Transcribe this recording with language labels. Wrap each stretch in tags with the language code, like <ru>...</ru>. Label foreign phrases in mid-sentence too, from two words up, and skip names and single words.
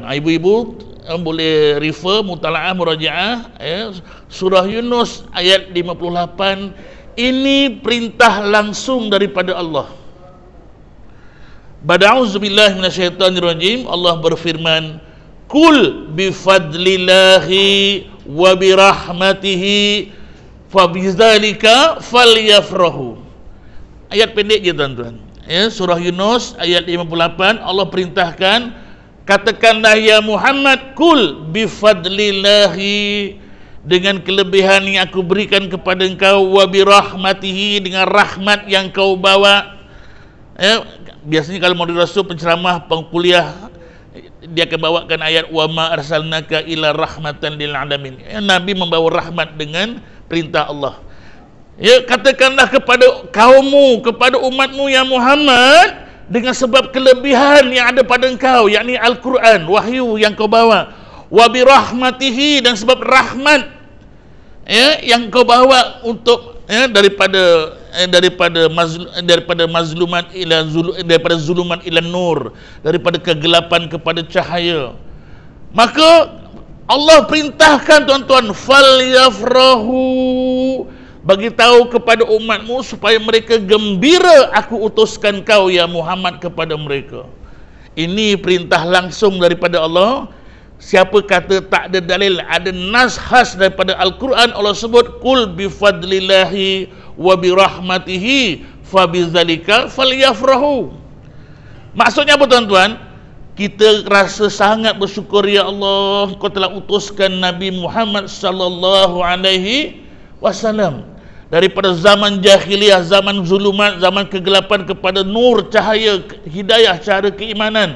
<ms>Ibu-ibu boleh refer, mutalaah, murajaah surah Yunus ayat 58. Ini perintah langsung daripada Allah.</ms> <ar>بعد أعوذ بالله من الشيطان الرجيم.</ar> <ms>Allah berfirman,</ms> <ar>قل بفضل الله وبرحمته فبذلك فليفرحوا.</ar> <ms>Ayat pendek je tuan-tuan. Surah Yunus ayat 58, Allah perintahkan, katakanlah ya Muhammad,</ms> <ar>قل بفضل الله,</ar> <ms>dengan kelebihan yang aku berikan kepada engkau,</ms> <ar>وبرحمته,</ar> <ms>dengan rahmat yang kau bawa. Biasanya kalau mau Rasul penceramah, pengkuliah, dia akan bawakan ayat</ms> <ar>وما أرسلناك إلا رحمة للعالمين.</ar> <ms>Nabi membawa rahmat dengan perintah Allah. Ya, katakanlah kepada kaummu, kepada umatmu ya Muhammad, dengan sebab kelebihan yang ada pada engkau, yakni Al-Quran, wahyu yang kau bawa,</ms> <ar>وبرحمته,</ar> <ms>dan sebab rahmat ya yang kau bawa untuk ya, daripada</ms> <ar>مظلومات إلى</ar> <ms>daripada</ms> <ar>ظلمات إلى نور,</ar> <ms>daripada kegelapan kepada cahaya. Maka Allah perintahkan tuan-tuan, falyafrahu, bagi tahu kepada umatmu supaya mereka gembira aku utuskan kau ya Muhammad kepada mereka. Ini perintah langsung daripada Allah. Siapa kata tak ada dalil, ada nas khas daripada Al-Quran, Allah sebut</ms> <ar>قل بفضل الله وبرحمته فبذلك فليفرحوا.</ar> <ms>Maksudnya apa tuan-tuan? Kita rasa sangat bersyukur, ya Allah, kau telah utuskan Nabi Muhammad</ms> <ar>صلى الله عليه وسلم</ar> <ms>daripada zaman jahiliyah, zaman zulumat, zaman kegelapan kepada nur, cahaya hidayah, cara keimanan.</ms>